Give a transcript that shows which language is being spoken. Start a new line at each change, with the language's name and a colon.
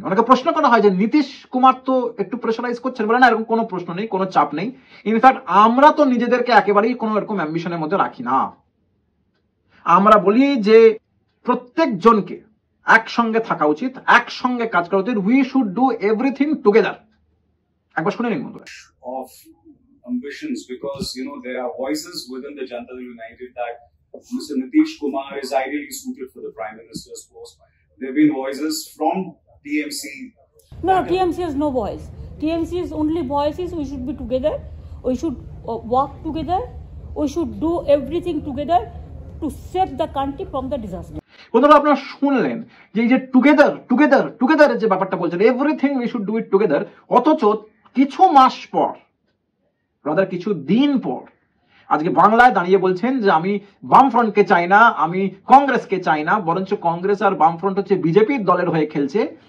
Bangla: অনেকে প্রশ্ন করা হয় যে নীতিশ কুমার তো একটু প্রেশারাইজ করছেন, বলে না এরকম কোনো প্রশ্ন নেই, কোনো চাপ নেই। ইনফ্যাক্ট আমরা তো নিজেদেরকে একেবারেই কোনো এরকম অ্যাম্বিশনের মধ্যে রাখি না। আমরা বলি যে প্রত্যেক জনকে একসঙ্গে থাকা উচিত, একসঙ্গে কাজ করা উচিত।
English: We should do everything together.
Bangla: একবার শুনে নিন বন্ধুরা।
English: Of ambitions, because there are voices within the Janata Dal United that Mr. Nitish Kumar is ideally suited for the Prime Minister's post. There have been voices from TMC. No, TMC has no voice. TMC's only voice is we should be together, we should work together, we should do everything together to save the country from the disaster.
Bangla: বন্ধুরা আপনারা শুনলেন যে এই যে together together টুগেদারের যে ব্যাপারটা বলছেন,
English: everything we should do it together,
Bangla: অথচ কিছু মাস পর, রাদার কিছু দিন পর আজকে বাংলায় দাঁড়িয়ে বলছেন যে আমি বামফ্রন্টকে চাই না, আমি কংগ্রেসকে চাই না, বরঞ্চ কংগ্রেস আর বামফ্রন্ট হচ্ছে বিজেপির দলের হয়ে খেলছে।